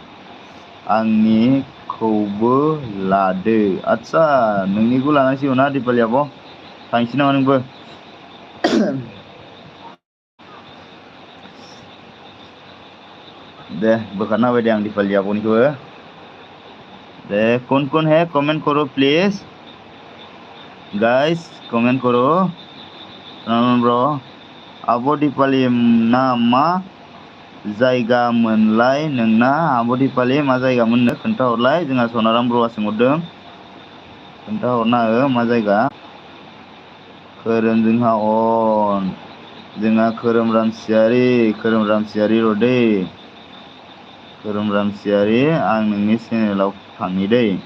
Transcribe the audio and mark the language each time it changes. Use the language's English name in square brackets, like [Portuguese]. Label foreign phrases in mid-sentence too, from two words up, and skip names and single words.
[Bodo] आंनिखौबो लादो आदसा नोंनिखौ लानांसिगौ ना दिपालि आब' थांसै नामा नोंबो दे बोखारना होबाय दे आं दिपालि आब'निखौबो दे [Hindi] कौन है कमेंट करो [English] please guys comment [Bodo] करो ब्र आब' दिपालि ना मा जायगा मोनलाय नोंना आब' दिपालि मा जायगा मोननो खोन्थाहरलाय जोंहा सनाराम ब्रआ सोंहरदों खोन्थाहरना हो मा जायगा खोरोम जोंहा खोरोम रामसियारि र'दै खोरोम रामसियारि आं नोंनि चेनेलाव थांनि दै